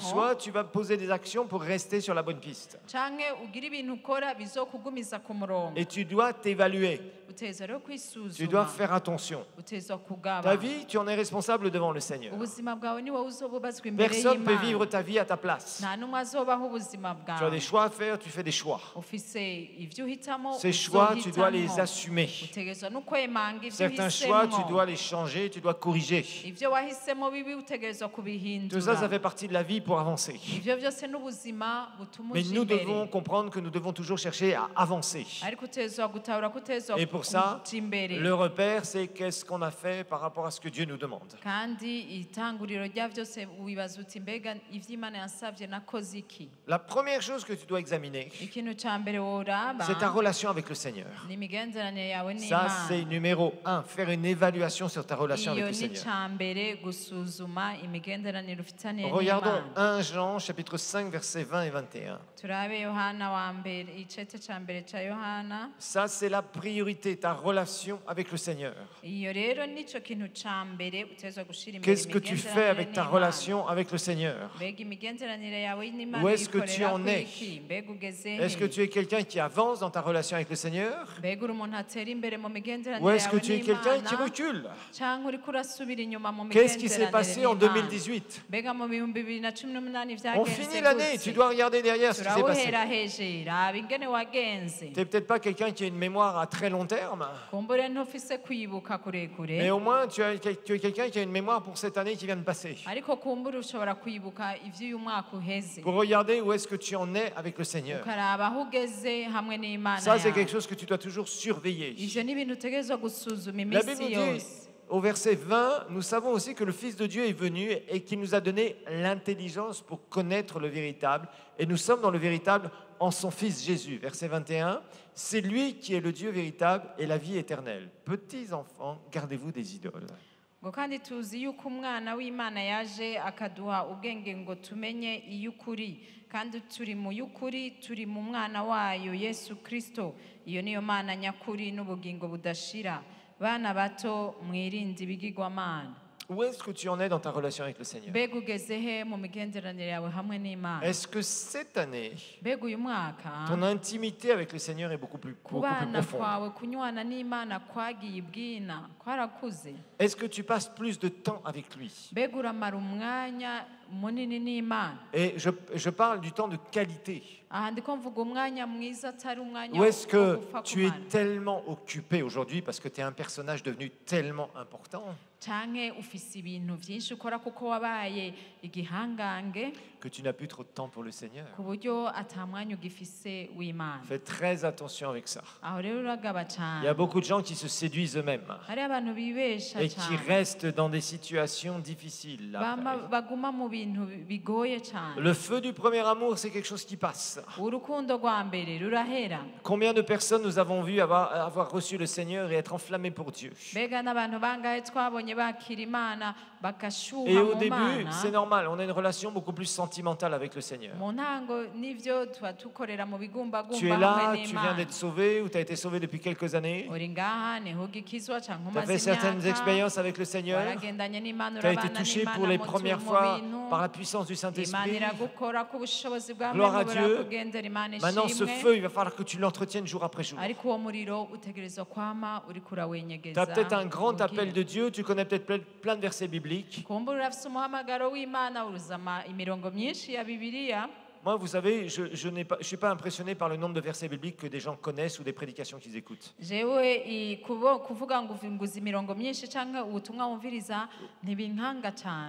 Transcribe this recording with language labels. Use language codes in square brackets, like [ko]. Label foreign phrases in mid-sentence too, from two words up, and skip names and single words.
[fr] soit tu vas poser des actions pour rester sur la bonne piste. [rn] canke ugira ibintu ukora bizokugumiza ku murongo. [fr] Et tu dois t'évaluer, [rn] uteza rero [fr] tu dois [rn] kwisuzuma, [fr] faire attention. [rn] uteza [fr] Ta [rn] kugaba [fr] vie, tu en es responsable devant le Seigneur. [rn] ubuzima bwawe ni wowe uzobubazwa imbere [fr] Personne ne peut vivre [rn] y'Imana. [fr] ta vie à ta place. [rn] nta n'umwe azobaho ubuzima [fr] Tu as [rn] bwawe. [fr] des choix à faire, tu fais des choix. [rn] ufise ivyo uhitamo, [fr] Ces choix, tu dois les [rn] uzohitamwo. [fr] assumer. [rn] utegerezwa no kwemanga ivyo [fr] Certains choix, tu [rn] uhisemwo. [fr] dois les changer, tu dois corriger. [rn] ivyo wahisemo bibi utegerezwa [fr] Tout ça, ça [rn] kubihindura. [fr] fait partie de la vie pour avancer. [rn] ivyo byose n'ubuzima butuma [fr] Mais [rn] uja [fr] nous [rn] imbere. [fr] devons comprendre que nous devons toujours chercher à avancer. [rn] ariko utezwa gutahura ko utezwa [fr] Et pour ça, [rn] kuja imbere. [fr] le repère, c'est qu'est-ce qu'on a fait par rapport à ce que Dieu nous demande. [rn] kandi itanguriro rya byose wibaza uti mbega ivyo Imana yansavye nakoze iki. [fr] La première chose que tu dois examiner, [rn] ikintu ca mbere woraba [fr] c'est ta relation avec le Seigneur. [rn] ni imigenderanire yawe [fr] Ça, c'est [rn] n'Imana. [fr] numéro 1, faire une évaluation sur ta relation avec [rn] iyo [fr] le [rn] ni [fr] Seigneur. [rn] ca mbere gusuzuma imigenderanire ufitaniye [fr] Regardons [rn] n'Imana. [fr] 1 Jean, chapitre 5, versets 20 et 21. [rn] turabe Yohana wa mbere icete ca mbere ca Yohana. [fr] Ça, c'est la priorité, ta relation avec le Seigneur. [rn] iyo rero nico kintu ca mbere utezwa gushira imbere. [fr] Qu'est-ce que tu fais avec ta relation avec le Seigneur? [rn] mbega imigenderanire yawe n'Imana [fr] Où est-ce que tu [rn] ikorera [fr] en es? [rn] kwiki? mbega ugeze [fr] Est-ce que [rn] he? [fr] tu es quelqu'un qui avance dans ta relation avec le Seigneur? [rn] mbega uri umuntu atera imbere mu [fr] Ou [rn] migenderanire [fr] est-ce que [rn] yawe [fr] tu es quelqu'un qui [rn] n'Imana, [fr] recule? [rn] canke uriko urasubira inyuma mu [fr] Qu'est-ce qui s'est passé en [rn] n'Imana? [fr] 2018? [rn] mbega mu bihumbi 2018 [fr] On [rn] vyagenze [fr] finit l'année, [rn] gute? [fr] tu dois regarder derrière ce qui s'est passé. [rn] turawuhera heje raba ingene wagenze. [fr] Tu n'es peut-être pas quelqu'un qui a une mémoire à très long terme, [rn] kumbure ntufise kwibuka kurekure, [fr] mais au moins tu es quelqu'un qui a une mémoire pour cette année qui vient de passer. [rn] ariko kumbure ushobora kwibuka ivy'uyu mwaka uheze, [fr] Pour regarder où est-ce que tu en es avec le Seigneur. [rn] ukaraba aho ugeze hamwe n'Imana [fr] Ça, c'est [rn] yawe. [fr] quelque chose que tu dois toujours surveiller. [rn] ivyo ni ibintu utegerezwa gusuzuma [fr] La Bible [rn] iminsi [fr] nous dit, [rn] yose. [fr] au verset 20, nous savons aussi que le Fils de Dieu est venu et qu'il nous a donné l'intelligence pour connaître le véritable. Et nous sommes dans le véritable en son Fils Jésus. Verset 21, c'est lui qui est le Dieu véritable et la vie éternelle. Petits enfants, gardez-vous des idoles. [rn] ngo kandi tuzi yuko umwana w'Imana yaje akaduha ubwenge ngo tumenye iy'ukuri kandi turi mu y'ukuri turi mu mwana wayo Yesu Kristo iyo niyo mana nyakuri n'ubugingo budashira bana bato mwirinde ibigirwamana. [fr] Où est-ce que tu en es dans ta relation avec le Seigneur? [rn] mbega ugeze he mu migenderanire yawe hamwe n'Imana? [fr] Est-ce que cette année, [rn] mbega uyu mwaka [fr] ton intimité avec le Seigneur est beaucoup plus [rn] kubana [fr] profonde? [rn] kwawe kunywana n'Imana kwagiye ibwina kwarakuze? [fr] Est-ce que tu passes plus de temps avec lui? [rn] mbega uramara umwanya munini n'Imana? [fr] Et je parle du temps de qualité. [rn] aha ndiko mvuga umwanya mwiza atari umwanya [fr] Ou est-ce [rn] wo [fr] que [rn] gupfa [fr] tu es [rn] kumara. [fr] tellement occupé aujourd'hui parce que tu es un personnage devenu tellement important [rn] canke ufise ibintu vyinshi ukora kuko wabaye igihangange [fr] que tu n'as plus trop de temps pour le Seigneur? [rn] ku buryo ata mwanya ugifise w'Imana? [fr] Fais très attention avec ça. [rn] aho rero uragaba [fr] Il y [rn] cane. [fr] a beaucoup de gens qui se séduisent eux-mêmes [rn] hari abantu bibesha [fr] et qui [rn] cane [fr] restent dans des situations difficiles. [rn] baguma mu bintu bigoye cane. [fr] Le feu du premier amour, c'est quelque chose qui passe. [rn] urukundo rwa mbere rurahera. [fr] Combien de personnes nous avons vu avoir reçu le Seigneur et être enflammés pour Dieu? [rn] mbega n'abantu bangahe twabonye bakira Imana bagashuha [fr] Et au [rn] mu [fr] début, [rn] Mana? [fr] c'est normal, on a une relation beaucoup plus sentimentale avec le Seigneur. [rn] mu ntango nivyo tuba tukorera mu [fr] Tu es [rn] bigumbagumba [fr] là, [rn] hamwe [fr] tu viens [rn] n'Imana. [fr] d'être sauvé ou tu as été sauvé depuis quelques années. [rn] uri ngaha niho ugikizwa canke [fr] Tu as fait [rn] umaze [fr] certaines [rn] imyaka [fr] expériences avec le Seigneur. [rn] waragendanye n'Imana [fr] Tu as été [rn] urabana [fr] touché [rn] n'Imana [fr] pour les [rn] mu [fr] premières [rn] mu [fr] fois [rn] bintu. [fr] par la puissance du [rn] Imana [fr] Saint-Esprit. [rn] iragukora ku bushobozi bwa [fr] Gloire à [rn] Mpwemu [fr] Dieu. [rn] burakugendera. Imana [fr] Maintenant, ce [rn] ishimwe. [fr] feu, il va falloir que tu l'entretiennes jour après jour. [rn] ariko uwo muriro utegerezwa kwama uriko [fr] Tu [rn] urawenyegeza. [fr] as peut-être un grand [rn] ubugira. [fr] appel de Dieu, tu connais peut-être plein de versets bibliques. [rn] kumbura urafise umuhamagaro w'Imana uruzama imirongo myinshi ya Bibiliya. [fr] Moi, vous savez, je ne suis pas impressionné par le nombre de versets bibliques que des gens connaissent ou des prédications qu'ils écoutent. [rn] jewe kuvuga ngo nguzi imirongo myinshi canke ubutumwa wumviriza ntibinkanga cane